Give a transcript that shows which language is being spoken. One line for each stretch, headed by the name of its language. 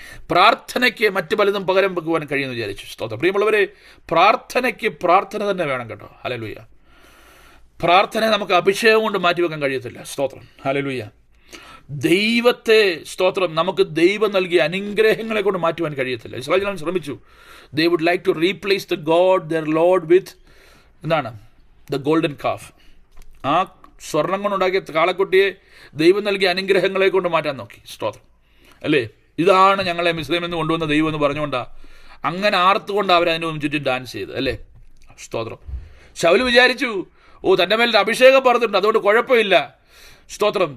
Malayalam: പ്രാർത്ഥനയ്ക്ക് മറ്റു പലതും പകരം വെക്കുവാൻ കഴിയുമെന്ന് വിചാരിച്ചു. സ്തോത്രം. പ്രിയമുള്ളവരെ, പ്രാർത്ഥനയ്ക്ക് പ്രാർത്ഥന തന്നെ വേണം കേട്ടോ. ഹല്ലേലൂയ. പ്രാർത്ഥന നമുക്ക് അഭിഷേകം കൊണ്ട് മാറ്റിവെക്കാൻ കഴിയത്തില്ല. സ്തോത്രം. ഹല്ലേലൂയ. ദൈവത്തെ, സ്തോത്രം, നമുക്ക് ദൈവം നൽകിയ അനുഗ്രഹങ്ങളെ കൊണ്ട് മാറ്റുവാൻ കഴിയത്തില്ല. ഇസ്രായേൽ ശ്രമിച്ചു.
English: They would like to replace the God, their Lord, with
Malayalam: എന്താണ്?
English: The golden calf.
Malayalam: ആ സ്വർണം കൊണ്ടുണ്ടാക്കിയ കാളക്കുട്ടിയെ ദൈവം നൽകിയ അനുഗ്രഹങ്ങളെ കൊണ്ട് മാറ്റാൻ നോക്കി. സ്തോത്രം. അല്ലേ? ഇതാണ് ഞങ്ങളെ മിസ്രൈമിൽ നിന്ന് കൊണ്ടുവന്ന ദൈവം എന്ന് പറഞ്ഞുകൊണ്ടാ അങ്ങനെ ആർത്തുകൊണ്ട് അവരതിന് ചുറ്റും ഡാൻസ് ചെയ്ത്. അല്ലേ? സ്തോത്രം. ശൗല് വിചാരിച്ചു, തൻ്റെ മേൽ അഭിഷേകം പറഞ്ഞിട്ടുണ്ട്, അതുകൊണ്ട് കുഴപ്പമില്ല. സ്തോത്രം.